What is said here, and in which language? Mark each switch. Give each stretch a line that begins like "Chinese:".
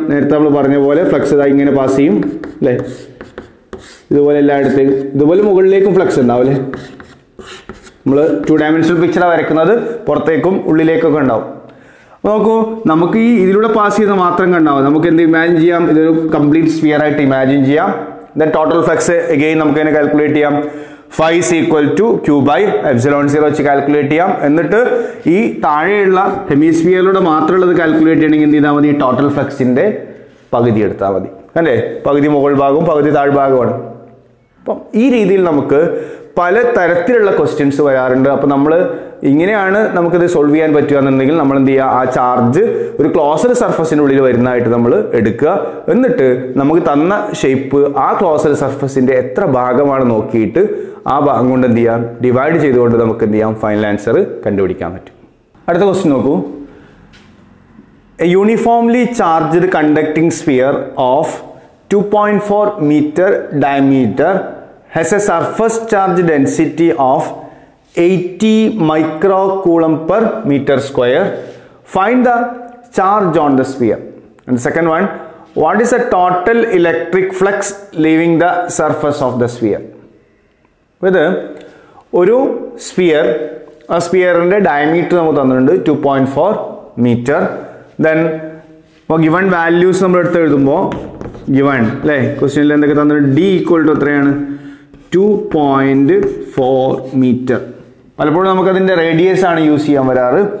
Malayalam: നേരത്തെ നമ്മൾ പറഞ്ഞ പോലെ ഫ്ലക്സ് ഇതാ ഇങ്ങനെ പാസ് ചെയ്യും, അല്ലേ? ഇതുപോലെ എല്ലായിടത്തേക്കും, ഇതുപോലെ മുകളിലേക്കും ഫ്ലക്സ് ഉണ്ടാവും, അല്ലേ? നമ്മൾ 2 ഡയമെൻഷണൽ പിക്ചറാണ് വരയ്ക്കുന്നത്, പുറത്തേക്കും ഉള്ളിലേക്കൊക്കെ ഉണ്ടാവും. നോക്കൂ, നമുക്ക് ഈ ഇതിലൂടെ പാസ് ചെയ്യുന്ന മാത്രം കണ്ടാവും. നമുക്ക് എന്ത് ഇമാജിൻ ചെയ്യാം? ഇതൊരു കംപ്ലീറ്റ് സ്ഫിയർ ആയിട്ട് ഇമാജിൻ ചെയ്യാം.
English: Then total flux again
Malayalam: നമുക്ക് എങ്ങനെ കാൽക്കുലേറ്റ് ചെയ്യാം?
English: phi is equal to q by epsilon 0
Malayalam: വെച്ച് കാൽക്കുലേറ്റ് ചെയ്യാം. എന്നിട്ട് ഈ താഴെയുള്ള ഹെമിസ്ഫിയറിലൂടെ മാത്രമുള്ളത് കാൽക്കുലേറ്റ് ചെയ്യണമെങ്കിൽ എന്ത് ചെയ്താൽ മതി? ടോട്ടൽ ഫ്ലക്സിന്റെ പകുതി എടുത്താൽ മതി അല്ലേ? പകുതി മുകൾ ഭാഗവും പകുതി താഴ്ഭാഗമാണ്. അപ്പം ഈ രീതിയിൽ നമുക്ക് പല തരത്തിലുള്ള ക്വസ്റ്റ്യൻസ് വരാറുണ്ട്. അപ്പോൾ നമ്മൾ ഇങ്ങനെയാണ് നമുക്കിത് സോൾവ് ചെയ്യാൻ പറ്റുക എന്നുണ്ടെങ്കിൽ നമ്മൾ എന്ത് ചെയ്യുക? ആ ചാർജ് ഒരു ക്ലോസ്ഡ് സർഫസിനുള്ളിൽ വരുന്നതായിട്ട് നമ്മൾ എടുക്കുക. എന്നിട്ട് നമുക്ക് തന്ന ഷേപ്പ് ആ ക്ലോസ്ഡ് സർഫസിന്റെ എത്ര ഭാഗമാണ് നോക്കിയിട്ട് ആ ഭാഗം കൊണ്ട് എന്ത് ചെയ്യാം? ഡിവൈഡ് ചെയ്തുകൊണ്ട് നമുക്ക് എന്ത് ചെയ്യാം? ഫൈനൽ ആൻസർ കണ്ടുപിടിക്കാൻ പറ്റും. അടുത്ത ക്വസ്റ്റ്യൻ നോക്കൂ.
English: A uniformly charged conducting sphere of 2.4 meter diameter has a surface charge density of 80 microcoulomb per meter square. Find the charge on the sphere. And the second one, what is the total electric flux leaving the surface of the sphere?
Malayalam: ഇത് ഒരു sphere, ആ സ്ഫിയറിൻ്റെ diameter നമുക്ക് തന്നിട്ടുണ്ട് 2.4 metre. Then ഇപ്പോൾ given values നമ്മൾ എടുത്ത് എഴുതുമ്പോൾ given അല്ലേ ക്വസ്റ്റ്യനിൽ എന്തൊക്കെ തന്നിട്ടുണ്ട്? ഡി ഈക്വൽ ടു എത്രയാണ്? 2.4 മീറ്റർ. പലപ്പോഴും നമുക്കതിൻ്റെ റേഡിയസ് ആണ് യൂസ് ചെയ്യാൻ വരാറ്.